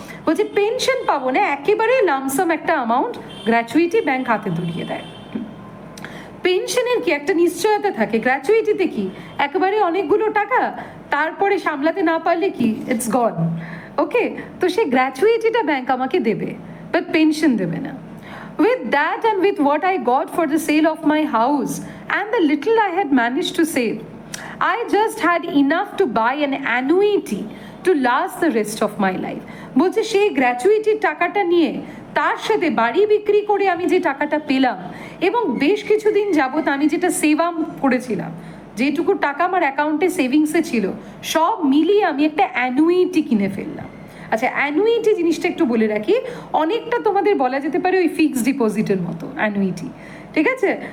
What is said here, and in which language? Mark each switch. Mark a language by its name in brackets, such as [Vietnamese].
[Bangla] বলছে পেনশন পাবো না, একেবারে লামসাম একটা অ্যামাউন্ট গ্র্যাচুইটি ব্যাংক হাতে ধরিয়ে দেয়। পেনশনের কি একটা নিশ্চয়তা থাকে, গ্র্যাচুইটিতে কি একেবারে অনেকগুলো টাকা, তারপরে সামলাতে না পারলে কি [English] It's gone. [Bangla] ওকে, তো সেই গ্র্যাচুইটিটা ব্যাংক আমাকে দেবে, বাট পেনশন দেবে না। [English] With that and with what I got for the sale of my house and the little I had managed to save, I just had enough to buy an annuity to last the rest of my life. [Bangla] বলছে সেই গ্র্যাচুইটির টাকাটা নিয়ে তার সাথে বাড়ি বিক্রি করে আমি যে টাকাটা পেলাম এবং বেশ কিছুদিন যাবত আমি যেটা সেভ করেছিলাম, যেটুকু টাকা আমার অ্যাকাউন্টে সেভিংসে ছিল, সব মিলিয়ে আমি একটা অ্যানুইটি কিনে ফেললাম। আচ্ছা, অ্যানুইটি জিনিসটা একটু বলে রাখি, অনেকটা তোমাদের বলা যেতে পারে ওই ফিক্সড ডিপোজিটের মতো অ্যানুইটি, ঠিক আছে?